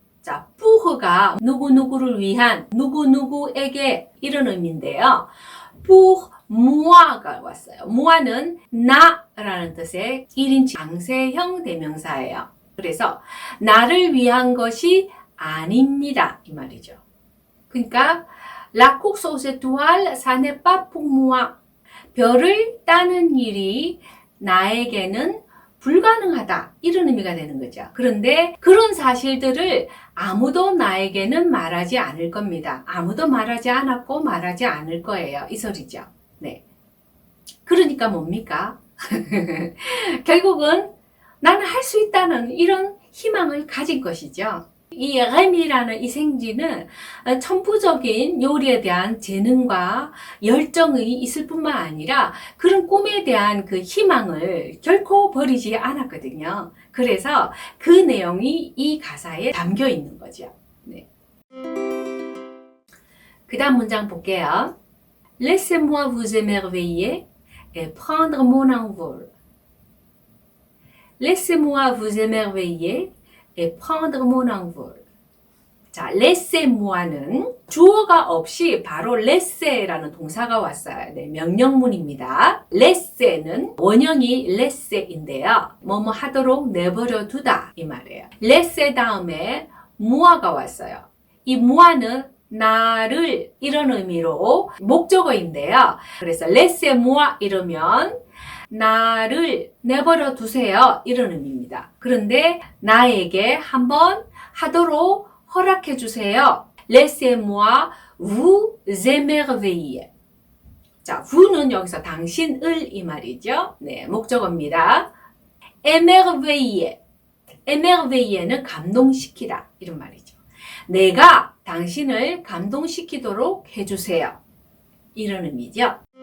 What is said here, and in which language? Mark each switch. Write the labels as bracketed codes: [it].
[ko] 자, pour가 누구누구를 위한 누구누구에게 이런 의미인데요. pour moi가 왔어요. moi는 나라는 뜻의 1인칭 장세형 대명사예요. 그래서 나를 위한 것이 아닙니다 이 말이죠. 그러니까 [fr] La course aux étoiles, ça n'est pas pour moi. [ko] 별을 따는 일이 나에게는 불가능하다 이런 의미가 되는 거죠. 그런데 그런 사실들을 아무도 나에게는 말하지 않을 겁니다. 아무도 말하지 않았고 말하지 않을 거예요. 이 소리죠. 네. 그러니까 뭡니까? 결국은 나는 할 수 있다는 이런 희망을 가진 것이죠. 이 레미라는 이 생쥐는 천부적인 요리에 대한 재능과 열정이 있을 뿐만 아니라 그런 꿈에 대한 그 희망을 결코 버리지 않았거든요. 그래서 그 내용이 이 가사에 담겨 있는 거죠. 네. 그 다음 문장 볼게요. [fr] Laissez-moi vous émerveiller et prendre mon envol. Laissez-moi vous émerveiller et prendre mon envol. [ko] 자, laissez-moi는 주어가 없이 바로 laisser라는 동사가 왔어요. 네, 명령문입니다. laisser는 원형이 laisser인데요. 뭐뭐 하도록 내버려 두다 이 말이에요. laisser 다음에 moi가 왔어요. 이 moi는 나를 이런 의미로 목적어인데요. 그래서 laissez-moi 이러면 나를 내버려 두세요 이런 의미입니다. 그런데 나에게 한번 하도록 허락해 주세요. [fr] Laissez-moi vous émerveiller. [ko] 자, vous는 여기서 당신을 이 말이죠. 네, 목적어입니다. émerveiller. émerveiller는 감동시키다 이런 말이죠. 내가 당신을 감동시키도록 해주세요. 이런 의미죠.